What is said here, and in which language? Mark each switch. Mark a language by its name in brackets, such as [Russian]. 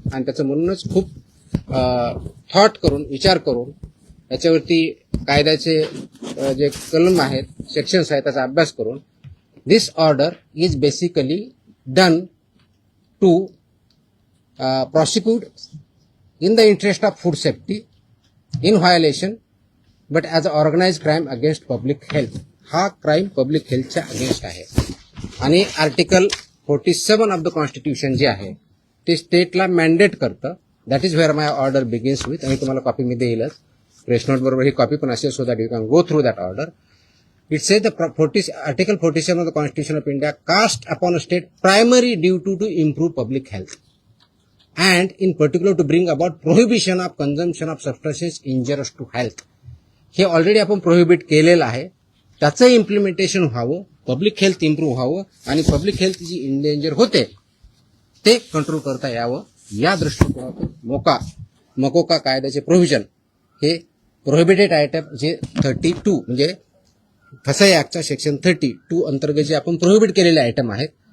[Marathi] आणि त्याचं म्हणूनच खूप थॉट करून विचार करून याच्यावरती कायद्याचे जे कलम आहेत, सेक्शन्स आहेत त्याचा अभ्यास करून [English] This order is basically done to prosecute in the interest of food safety in violation but as an organized crime against public health. [Marathi] हा क्राईम पब्लिक हेल्थच्या अगेन्स्ट आहे. आणि आर्टिकल 47 ऑफ द कॉन्स्टिट्यूशन जे आहे ते स्टेटला मॅन्डेट करतं. [English] That is where my order begins with. [Marathi] आणि तुम्हाला copy मी देईलच, press note बरोबर ही कॉपी पण असेल [English] So that you can go through that order. It says Article 47 of the Constitution of India cast upon a state primary duty to improve public health and in particular to bring about prohibition of consumption of substances injurious to health. [Marathi] हे already आपण prohibit केलेलं आहे, त्याचं implementation व्हावं, public health improve व्हावं आणि public health जी endanger होते ते कंट्रोल करता यावं या दृष्टिकोनातून मोकोका कायद्याचे प्रोव्हिजन हे प्रोहिबिटेड आयटम जे 32 म्हणजे फसाई ऍक्टच्या सेक्शन 32 अंतर्गत जे आपण प्रोहिबिट केलेले आयटम आहेत